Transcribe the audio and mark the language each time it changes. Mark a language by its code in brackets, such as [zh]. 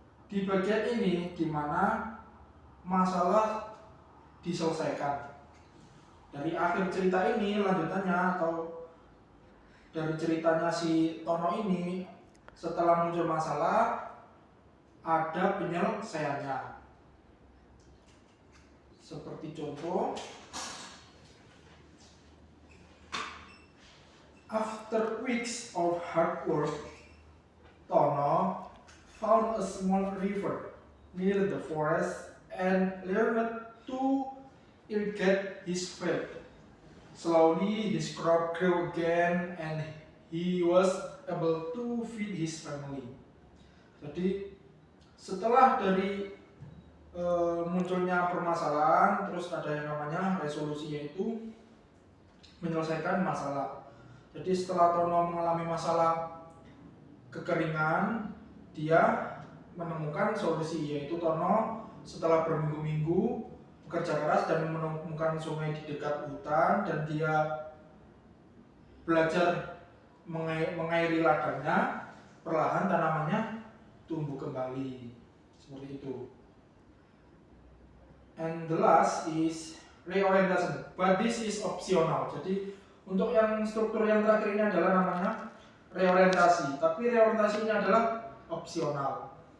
[id] Di bagian ini dimana masalah diselesaikan. Dari akhir cerita ini lanjutannya atau dari ceritanya si Tono ini, setelah muncul masalah ada penyelesaiannya. Seperti contoh, [en] after weeks of hard work, Tono found a small river near the forest and learned to irrigate his field. Slowly his crop grew again and he was able to feed his family. [id] Jadi setelah dari munculnya permasalahan, terus ada yang namanya resolusi, yaitu menyelesaikan masalah. Jadi setelah Tono mengalami masalah kekeringan, dia menemukan solusi, yaitu Tono setelah berminggu-minggu bekerja keras dan menemukan sungai di dekat hutan, dan dia belajar mengairi ladangnya, perlahan tanamannya tumbuh kembali. Seperti itu. [en] And the last is reorientation, but this is optional. [id] Jadi untuk yang struktur yang terakhir ini adalah namanya reorientasi, tapi reorientasi ini adalah opsional.